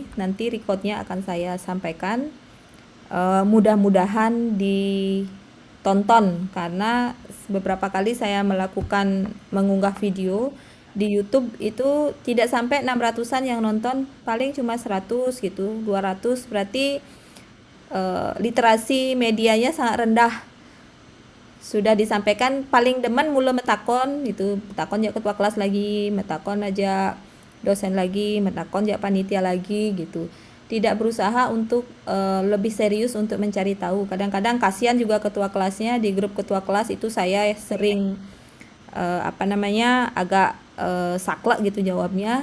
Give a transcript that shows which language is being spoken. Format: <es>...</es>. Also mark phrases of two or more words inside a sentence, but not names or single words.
<id>Nanti recordnya akan saya sampaikan. Mudah-mudahan ditonton karena beberapa kali saya mengunggah video di YouTube itu tidak sampai 600-an yang nonton, paling cuma 100 gitu, 200, berarti literasi medianya sangat rendah. Sudah disampaikan paling</id> <ban>demen mula metakon</ban> <id>gitu, metakon ya ketua kelas lagi, metakon aja dosen lagi, metakon ya panitia lagi gitu. Tidak berusaha untuk lebih serius untuk mencari tahu. Kadang-kadang kasihan juga ketua kelasnya, di grup ketua kelas itu saya sering agak saklek gitu jawabnya.</id>